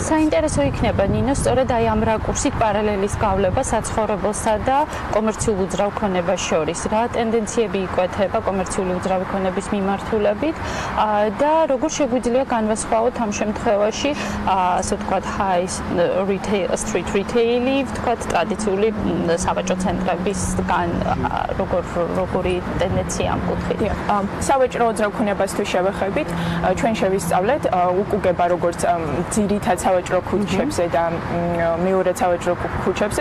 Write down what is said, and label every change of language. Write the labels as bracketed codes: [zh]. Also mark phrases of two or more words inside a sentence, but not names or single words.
[ka] საინტერესო იქნება ნინო, სწორედ აი ამ რაკურსით პარალელის გავლება საცხოვრებელსა და კომერციულ უძრავ ქონებას შორის. რა ტენდენციები იკვეთება კომერციული უძრავი ქონების მიმართულებით და როგორ შეგვიძლია განვასხვაოთ ამ შემთხვევაში, ასე ვთქვათ, [en] high retail street retail-ი, [ka] ვთქვათ, ტრადიციული სავაჭრო ცენტრებისგან როგორი ტენდენცია ამ კუთხით? სავაჭრო უძრავ ქონებას თუ შევეხებით, ჩვენ შევისწავლეთ უკუგება როგორც ძირითად სავაჭრო ქუჩებზე და მეორე სავაჭრო ქუჩებზე.